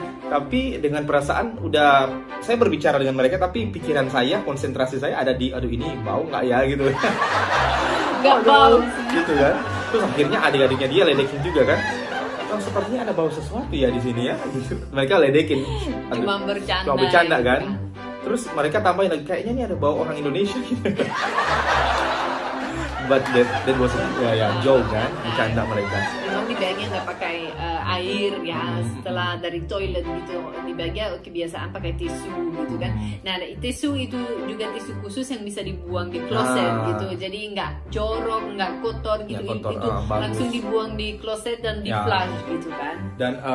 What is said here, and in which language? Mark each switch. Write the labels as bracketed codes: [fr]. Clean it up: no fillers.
[id] Tapi dengan perasaan udah saya berbicara dengan mereka, tapi pikiran saya, konsentrasi saya ada di aduh ini bau nggak ya gitu. Nggak bau gitu kan. Terus akhirnya adik-adiknya dia ledekin juga kan. Oh, sepertinya ada bau sesuatu ya di sini ya. Mereka ledekin. Cuma bercanda kan. Terus mereka tambahin lagi, kayaknya ini ada bau orang Indonesia gitu. [en] But that was joke [id] kan, bercanda mereka. Memang di Belgia nggak pakai air ya, setelah dari toilet gitu. Di Belgia kebiasaan pakai tisu gitu kan. Nah tisu itu juga tisu khusus yang bisa dibuang di kloset gitu. Jadi nggak jorok, nggak kotor gitu. Itu langsung dibuang di kloset dan di flush gitu kan. Dan